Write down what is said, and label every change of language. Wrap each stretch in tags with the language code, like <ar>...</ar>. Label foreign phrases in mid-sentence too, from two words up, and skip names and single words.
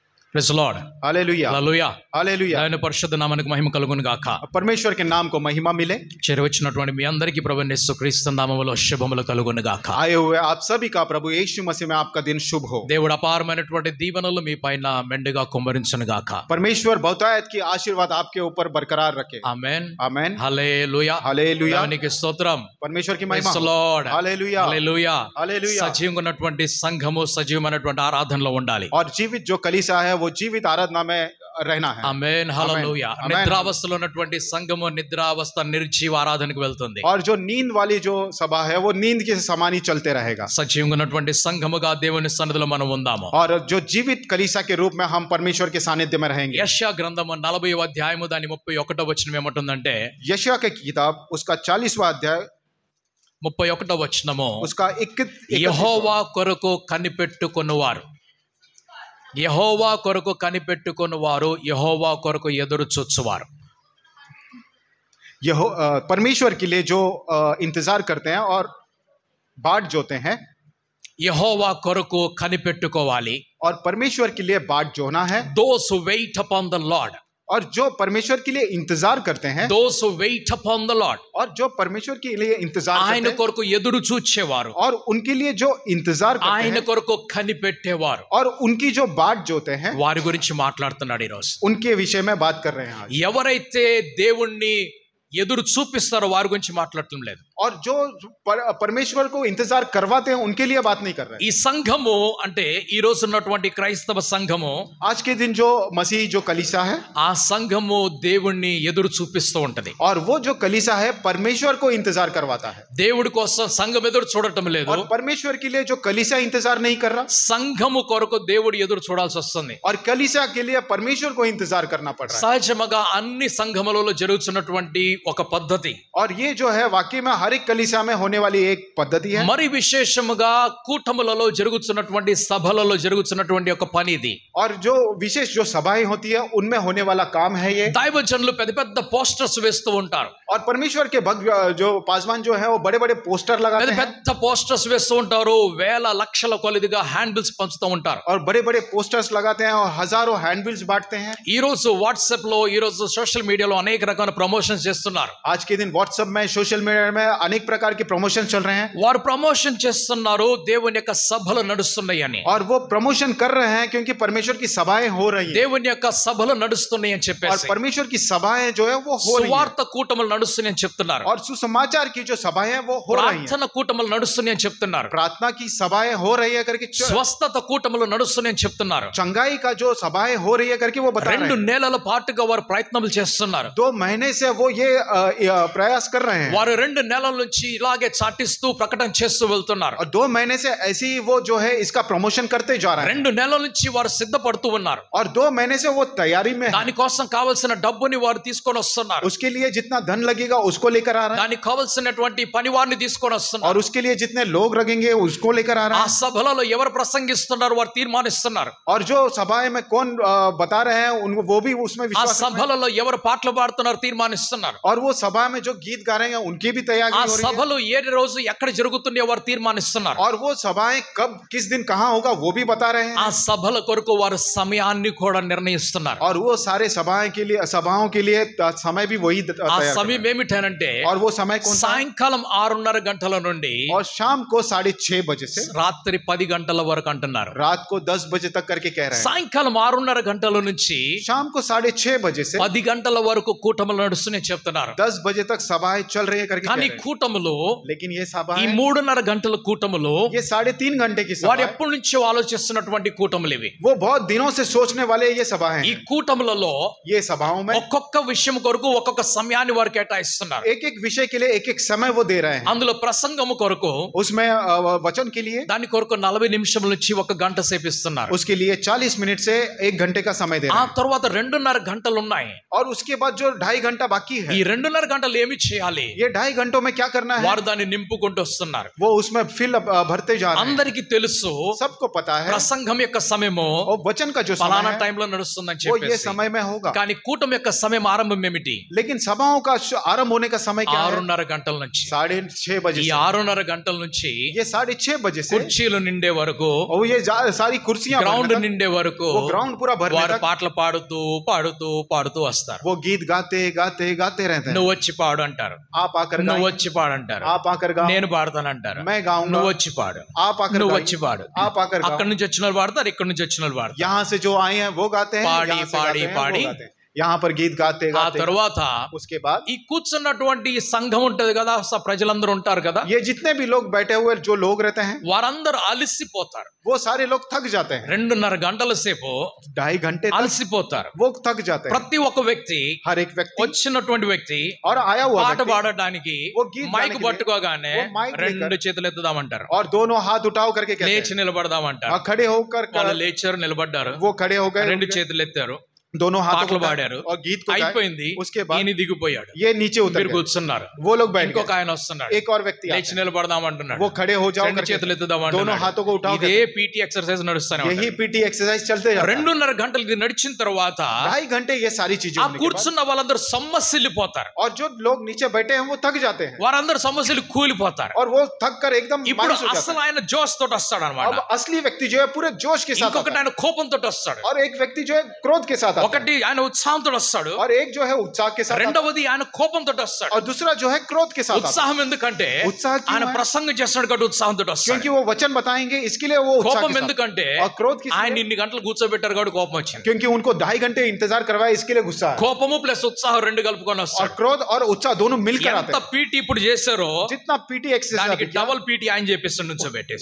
<en>Praise the Lord.</en> <hi>हालेलुया</hi> <en>Hallelujah.</en> <hi>हालेलुया।</hi> <te>ఆయన పరిశుద్ధ నామానికి మహిమ కలుగును గాక.</te> <hi>परमेश्वर के नाम को महिमा मिले।</hi> <te>చేరవచ్చినటువంటి మీ అందరికీ ప్రభువైన యేసుక్రీస్తు నామములో శుభములు కలుగును గాక.</te> <hi>आए हुए आप सभी का प्रभु यीशु मसीह में आपका दिन शुभ हो।</hi> <te>దేవుడు అపారమైనటువంటి దీవెనలు మీ పైన మెండుగా కుమ్మరించును గాక.</te> <hi>परमेश्वर बहुतायत की आशीर्वाद आपके ऊपर बरकरार रखे।</hi> <te>ఆమేన్.</te> <hi>आमेन।</hi> <te>హల్లెలూయా.</te> <hi>हालेलुया।</hi> <te>దేవునికి స్తోత్రం.</te> <hi>परमेश्वर की</hi> <en>Praise</en> <hi>महिमा</hi> <en>the Lord.</en> <hi>हालेलुया</hi> <te>హల్లెలూయా.</te> <hi>हालेलुया।</hi> <te>సజీవంగా ఉన్నటువంటి సంఘము సజీవమైనటువంటి ఆరాధనలో ఉండాలి.</te> <hi>और जीवित जो कलीसिया है वो जीवित आराधना में रहना है।</hi> <te>ఆమేన్. హల్లెలూయా.</te> <hi>आमेन।</hi> <te>నిద్రావస్థలో ఉన్నటువంటి సంఘము నిద్రావస్థ నిర్జీవ ఆరాధనకు వెళ్తుంది.</te> <hi>और जो नींद वाली जो सभा है वो नींद के समान ही चलते रहेगा।</hi> <te>సజీవంగా ఉన్నటువంటి సంఘముగా దేవుని సన్నిధిలో మనం ఉందాము.</te> <hi>और जो जीवित कलीसिया के रूप में हम परमेश्वर के सानिध्य में रहेंगे।</hi> <te>యెషయా గ్రంథము 40వ అధ్యాయము దాని 31వ వచనం ఏమంటుందంటే</te> <hi>यशायाह की किताब उसका 40वां अध्याय</hi> <te>31వ వచనము</te> <hi>उसका 21</hi> <te>యెహోవా కొరకు కనిపెట్టుకొనువారు, యెహోవా కొరకు కనిపెట్టుకొనువారు, యెహోవా కొరకు ఎదురు చూచువారు.</te> <hi>परमेश्वर के लिए जो इंतजार करते हैं और बाट जोते हैं।</hi> <te>యెహోవా కొరకు కనిపెట్టుకోవాలి.</te> <hi>और परमेश्वर के लिए बाट जोना है।</hi> <en>Those who wait upon the Lord,</en> <hi>और जो परमेश्वर के लिए इंतजार करते हैं,</hi> <en>those who wait upon the Lord,</en> <hi>और जो परमेश्वर के लिए इंतजार</hi> <te>ఆయన</te> <hi>करते हैं,</hi> <te>కొరకు ఎదురు చూచేవారు,</te> <hi>और उनके लिए जो इंतजार करते</hi> <te>ఆయన</te> <hi>हैं,</hi> <te>కొరకు కనిపెట్టేవారు,</te> <hi>और उनकी जो बाट जोते हैं,</hi> <te>వారి గురించి మాట్లాడుతున్నాడు ఈరోజు.</te> <hi>उनके विषय में बात कर रहे हैं आज।</hi> <te>ఎవరైతే దేవుణ్ణి ఎదురు చూపిస్తారో వారి గురించి మాట్లాడటం లేదు.</te> <hi>और जो परमेश्वर को इंतजार करवाते हैं उनके लिए बात नहीं कर रहे हैं।</hi> <te>ఈ సంఘము అంటే ఈ రోజు ఉన్నటువంటి క్రైస్తవ సంఘము,</te> <hi>आज के दिन जो मसीह जो कलीसिया है,</hi> <te>ఆ సంఘము దేవుణ్ణి ఎదురు చూపిస్తూ ఉంటది.</te> <hi>और वो जो कलीसिया है परमेश्वर को इंतजार करवाता है।</hi> <te>దేవుడి కోసం సంఘం ఎదురు చూడటం లేదు.</te> <hi>और परमेश्वर के लिए जो कलीसिया इंतजार नहीं कर रहा,</hi> <te>సంఘము కొరకు దేవుడు ఎదురు చూడాల్సి వస్తుంది.</te> <hi>और कलीसिया के लिए परमेश्वर को इंतजार करना पड़ रहा है।</hi> <te>సహజముగా అన్ని సంఘములలో జరుగుతున్నటువంటి ఒక పద్ధతి.</te> <hi>और ये जो है वाकई में हर एक कलीसिया में होने वाली एक पद्धति है।</hi> <te>మరి విశేషముగా కూటములలో జరుగుతున్నటువంటి సభలలో జరుగుతున్నటువంటి ఒక పని ఇది.</te> <hi>और जो विशेष जो सभाएं होती है उनमें होने वाला काम है ये।</hi> <te>దైవజనులు పెద్ద పెద్ద పోస్టర్స్ వేస్తూ ఉంటారు.</te> <hi>और परमेश्वर के भक्त जो पासवान जो है वो बड़े बड़े पोस्टर लगाते</hi> <te>పెద్ద</te> <hi>हैं,</hi> <te>పెద్ద పోస్టర్స్ వేస్తూ ఉంటారు. వేల లక్షల కొలదిగా హ్యాండిల్స్ పంచుతూ ఉంటారు.</te> <hi>और बड़े बड़े पोस्टर्स लगाते हैं और हजारों हैंडबिल्स बांटते हैं।</hi> <te>ఈ రోజు వాట్సాప్ లో, ఈ రోజు</te> <en>social media</en> <te>అనేక రకాల ప్రమోషన్స్ చేస్తున్నారు.</te> <hi>आज के दिन व्हाट्सएप में</hi> <en>social media</en> <hi>में अनेक प्रकार के प्रमोशन चल रहे हैं,</hi> <te>వారు ప్రమోషన్ చేస్తున్నారు దేవుని యొక్క సభలు నడుస్తున్నాయని.</te> <hi>और वो प्रमोशन कर रहे हैं क्योंकि परमेश्वर की सभाएं हो रही हैं।</hi> <te>దేవుని యొక్క సభలు నడుస్తున్నాయని</te> <hi>और</hi> <te>చెప్పేసి,</te> <hi>परमेश्वर की सभाएं जो है वो हो रही हैं,</hi> <te>సువార్త కూటములు నడుస్తున్నాయని చెప్తున్నారు.</te> <hi>और सुसमाचार की जो सभाएं हैं वो हो रही हैं,</hi> <te>ప్రార్థన కూటములు నడుస్తున్నాయని చెప్తున్నారు.</te> <hi>प्रार्थना की सभाएं हो रही है करके,</hi> <te>స్వస్థత కూటములు నడుస్తున్నాయని చెప్తున్నారు.</te> <hi>चंगाई का जो सभाएं हो रही है करके वो बता रहे 2 हैं।</hi> <te>నెలల పాటుగా వారు ప్రయత్నాలు చేస్తున్నారు.</te> <hi>2 महीने से वो ये प्रयास कर रहे हैं,</hi> <te>వారు 2 నెలల నుంచి ఇలాగే చాటిస్తూ ప్రకటన చేస్తూ వెళ్తున్నారు.</te> <hi>और 2 महीने से ऐसे ही वो जो है इसका प्रमोशन करते जा रहे हैं,</hi> <te>2 నెలల నుంచి వారు సిద్ధపడుతూ ఉన్నారు.</te> <hi>और 2 महीने से वो तैयारी में है।</hi> <te>దానికోసం కావాల్సిన డబ్బుని వారు తీసుకొని వస్తున్నారు.</te> <hi>उसके लिए जितना धन लगेगा उसको लेकर आ रहा है,</hi> <te>దానికి కావాల్సినటువంటి పనివారిని తీసుకొని వస్తున్నారు.</te> <hi>और उसके लिए जितने लोग लगेंगे उसको लेकर आ रहा</hi> <te>ఆ</te> <hi>है,</hi> <te>సభలలో ఎవరు ప్రసంగిస్తున్నారు వారు తీర్మానిస్తున్నారు.</te> <hi>और जो सभाएं में कौन बता रहे हैं उन वो भी उसमें</hi> <te>ఆ</te> <hi>विश्वास रखते हैं।</hi> <te>సభలలో ఎవరు పాటలు పాడుతున్నారు తీర్మానిస్తున్నారు.</te> <hi>और वो सभा में जो गीत गा रहे हैं उनकी भी तैयारी</hi> <te>ఆ</te> <hi>हो रही है,</hi> <te>సభలు ఏ రోజు ఎక్కడ జరుగుతున్నాయో వారు తీర్మానిస్తున్నారు.</te> <hi>और वो सभाएं कब किस दिन कहाँ होगा वो भी बता रहे</hi> <te>ఆ</te> <hi>हैं,</hi> <te>సభల కొరకు వారు సమయాన్ని కూడా నిర్ణయిస్తున్నారు.</te> <hi>और वो सारे सभाओं के लिए समय भी वही</hi> <te>ఆ</te> <hi>तैयार कर</hi> <te>సమయం ఏమిటనంటే</te> <hi>रहे हैं। और वो समय कौन सा है?</hi> <te>సాయంకాలం 6:30 గంటల నుండి</te> <hi>और शाम को 6:30 बजे से</hi> <te>రాత్రి 10 గంటల వరకు అంటున్నారు.</te> <hi>रात को 10 बजे तक करके कह रहे हैं।</hi> <te>సాయంకాలం 6:30 గంటల నుంచి</te> <hi>शाम को 6:30 बजे से</hi> <te>10 గంటల వరకు కూటములు నడుస్తున్నాయి చెప్తున్నారు.</te> <hi>10 बजे तक सभाएं चल रही है करके कह</hi> <te>కానీ</te> <hi>रहे हैं।</hi> <te>కూటములు,</te> <hi>लेकिन ये</hi> <te>ఈ</te> <hi>सभाएं</hi> <te>3:30 గంటల కూటములు,</te> <hi>ये 3.5 घंटे की</hi> <te>వారు</te> <hi>सभा,</hi> <te>ఎప్పటి నుంచో ఆలోచిస్తున్నటువంటి కూటములు ఇవి.</te> <hi>वो बहुत दिनों से सोचने वाले ये सभाएं</hi> <te>ఈ</te> <hi>हैं।</hi> <te>కూటములలో</te> <hi>ये सभाओं में</hi> <te>ఒక్కొక్క విషయం కొరకు ఒక్కొక్క సమయాన్ని వారు కేటాయిస్తున్నారు.</te> <hi>एक एक विषय के लिए एक एक समय वो दे रहे हैं।</hi> <te>అందులో ప్రసంగము కొరకు</te> <hi>उसमें वचन के लिए</hi> <te>దాని కొరకు 40 నిమిషముల నుంచి 1 గంట సేపు ఇస్తున్నారు.</te> <hi>उसके लिए 40 मिनट से 1 घंटे का समय दे</hi> <te>ఆ</te> <hi>रहे हैं।</hi> <te>తర్వాత 2:30 గంటలు ఉన్నాయి.</te> <hi>और उसके बाद जो 2.5 घंटा बाकी</hi> <te>ఈ</te> <hi>है,</hi> <te>ఈ 2.5 గంటలు ఏమి చేయాలి?</te> <hi>ये 2.5 घंटों में क्या करना है?</hi> <te>వారు దాన్ని నింపుకుంటూ వస్తున్నారు.</te> <hi>वो उसमें फिल भरते जा रहे हैं.</hi> <te>అందరికీ తెలుసు</te> <hi>सबको पता है</hi> <te>ప్రసంగం యొక్క సమయము</te> <hi>और वचन का जो समय</hi> <te>ఫలానా</te> <hi>है</hi> <te>టైంలో నడుస్తుందని</te> <hi>वो ये</hi> <te>చెప్పేసి.</te> <hi>समय में होगा.</hi> <te>కానీ కూటమి యొక్క సమయం ఆరంభం ఏమిటి?</te> <hi>लेकिन सभाओं का आरंभ होने का समय क्या है?</hi> <te>6:30 గంటల నుంచి.</te> <hi>6:30 बजे</hi> <te>ఈ</te> <hi>से.</hi> <te>6:30 గంటల నుంచి</te> <hi>ये 6:30 बजे से</hi> <te>కుర్చీలు నిండే వరకు,</te> <hi>और ये सारी कुर्सियां</hi> <te>గ్రౌండ్</te> <hi>भरने तक,</hi> <te>నిండే వరకు</te> <hi>वो ग्राउंड पूरा भरने</hi> <te>వారు</te> <hi>तक</hi> <te>పాటలు పాడుతూ పాడుతూ పాడుతూ వస్తారు.</te> <hi>वो गीत गाते गाते गाते रहते हैं.</hi> <te>నువ్వు వచ్చి పాడు అంటారు,</te> <hi>आप आकर</hi> <te>నువ్వు</te> <hi>गाएं,</hi> <te>వచ్చి పాడు అంటారు,</te> <hi>आप आकर गाओ,</hi> <te>నేను పాడతానంటారు,</te> <hi>मैं गाऊंगा,</hi> <te>నువ్వు వచ్చి పాడు,</te> <hi>आप आकर</hi> <te>నువ్వు</te> <hi>गाइए,</hi> <te>వచ్చి పాడు.</te> <hi>आप आकर गाओ.</hi> <te>అక్కడి నుంచి వచ్చిన వాళ్ళు పాడతారు, ఇక్కడి నుంచి వచ్చిన వాళ్ళు పాడతారు.</te> <hi>यहाँ से जो आए हैं वो गाते हैं, पाड़ी, यहाँ से पाड़ी, गाते हैं, पाड़ी. वो गाते हैं. यहाँ पर गीत गाते</hi> <te>ఆ</te> <hi>गाते</hi> <te>తర్వాత</te> <hi>उसके बाद</hi> <te>ఈ కూర్చున్నటువంటి ఈ సంఘం ఉంటది కదా, ప్రజలందరూ ఉంటారు కదా,</te> <hi>ये जितने भी लोग बैठे हुए जो लोग रहते हैं</hi> <te>వారందరూ అలసిపోతారు.</te> <hi>वो सारे लोग थक जाते हैं.</hi> <te>2.5 గంటల సేపు</te> <hi>2.5 घंटे तक</hi> <te>అలసిపోతారు.</te> <hi>वो थक जाते हैं.</hi> <te>ప్రతి ఒక్క వ్యక్తి,</te> <hi>हर एक व्यक्ति</hi> <te>వచ్చినటువంటి వ్యక్తి</te> <hi>और आया हुआ</hi> <te>పాట</te> <hi>व्यक्ति</hi> <te>పాడడానికి</te> <hi>वो गीत गाने</hi> <te>మైక్</te> <hi>के लिए,</hi> <te>పట్టుకోగానే</te> <hi>वो माइक लेकर</hi> <te>2 చేతులు ఎత్తుదామంటారు,</te> <hi>और दोनों हाथ उठाओ करके कहते</hi> <te>లేచి</te> <hi>हैं,</hi> <te>నిలబడదామంటారు.</te> <hi>और खड़े होकर</hi> <te>వాళ్ళు లేచారు, నిలబడ్డారు,</te> <hi>वो खड़े हो गए,</hi> <te>2 చేతులు ఎత్తారు,</te> <hi>दोनों हाथों</hi> <te>పాటలు</te> <hi>को उठाए</hi> <te>పాడారు,</te> <hi>और गीत को गाए.</hi> <te>అయిపోయింది.</te> <hi>उसके बाद</hi> <te>ఈయన దిగిపోయాడు,</te> <hi>ये नीचे उतर</hi> <te>మీరు</te> <hi>गए.</hi> <te>కూర్చున్నారు,</te> <hi>वो लोग बैठ</hi> <te>ఇంకొక</te> <hi>गए.</hi> <te>ఆయన వస్తున్నాడు,</te> <hi>एक और व्यक्ति</hi> <te>లేచి</te> <hi>आते हैं.</hi> <te>నిలబడదామంటున్నాడు,</te> <hi>वो खड़े हो जाओ 2 करके</hi> <te>చేతులు ఎత్తుదామంటున్నాడు.</te> <hi>दोनों हाथों को उठाओ</hi> <te>ఇదే</te> <hi>करके.</hi> <en>PT exercise</en> <te>నడుస్తానే</te> <hi>यही</hi> <te>ఉంటుంది.</te> <en>PT exercise</en> <hi>चलते जाता है.</hi> <te>2.5 గంటలు ఇది నడిచిన తర్వాత</te> <hi>2.5 घंटे ये सारी चीजें</hi> <te>ఆ</te> <hi>होने के बाद,</hi> <te>కూర్చున్న వాళ్ళందరూ సొమ్మసిల్లిపోతారు.</te> <hi>और जो लोग नीचे बैठे हैं वो थक जाते हैं</hi> <te>వారందరూ సమస్యలు కూలిపోతారు.</te> <hi>और वो थक कर एकदम</hi> <te>ఇప్పుడు</te> <hi>मायूस हो जाते</hi> <te>అసలు</te> <hi>हैं.</hi> <te>ఆయన జోష్ తోటి వస్తాడు అనమాట.</te> <hi>अब असली व्यक्ति जो है पूरे जोश के साथ आता</hi> <te>ఇంకొకటి</te> <hi>है.</hi> <te>ఆయన కోపంతో వస్తాడు,</te> <hi>और एक व्यक्ति जो है क्रोध के साथ आता है.</hi> <te>ఒకటి ఆయన ఉత్సాహంతో వస్తాడు,</te> <hi>और एक जो है उत्साह के साथ आता है.</hi> <te>రెండవది ఆయన కోపంతో వస్తాడు.</te> <hi>और दूसरा जो है क्रोध के साथ आता है.</hi> <te>ఉత్సాహం ఎందుకంటే</te> <hi>उत्साह क्यों</hi> <te>ఆయన</te> <hi>है?</hi> <te>ప్రసంగం చేస్తున్నాడు కాబట్టి ఉత్సాహంతో వస్తాడు.</te> <hi>क्योंकि वो वचन बताएंगे इसके लिए वो उत्साह</hi> <te>కోపం</te> <hi>के साथ.</hi> <te>ఎందుకంటే</te> <hi>और क्रोध किस</hi> <te>ఆయన</te> <hi>लिए?</hi> <te>ఇన్ని గంటలు కూర్చోబెట్టారు కాబట్టి కోపం వచ్చింది.</te> <hi>क्योंकि उनको 2.5 घंटे इंतजार करवाया इसके लिए गुस्सा है.</hi> <te>కోపము ప్లస్ ఉత్సాహం 2 కలుపుకొని</te> <hi>और</hi> <te>వస్తాడు.</te> <hi>क्रोध और उत्साह दोनों मिलकर आते</hi> <te>ఎంత</te> <hi>हैं.</hi> <te>పీటీ ఇప్పుడు చేశారో</te> <hi>जितना</hi> <en>PT exercise</en> <te>దానికి</te> <en>double PT</en> <te>ఆయన చేపిస్తాడు నుంచోబెట్టేసి.</te>